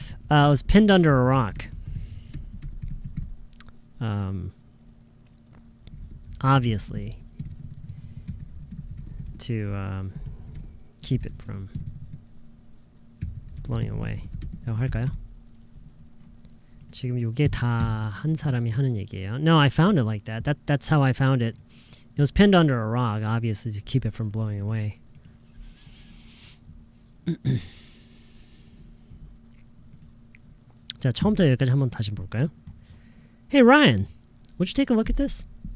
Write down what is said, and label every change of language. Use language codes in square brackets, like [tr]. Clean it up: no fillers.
[en] It was pinned under a rock. Obviously to keep it from blowing away. [ko] 라고 할까요? 지금 요게 다 한 사람이 하는 얘기예요. [en] No, I found it like that. That's how I found it. It was pinned under a rock, obviously, to keep it from blowing away. [ko] 자, 처음부터 여기까지 한번 다시 볼까요? [en] Hey Ryan, would you take a look at this?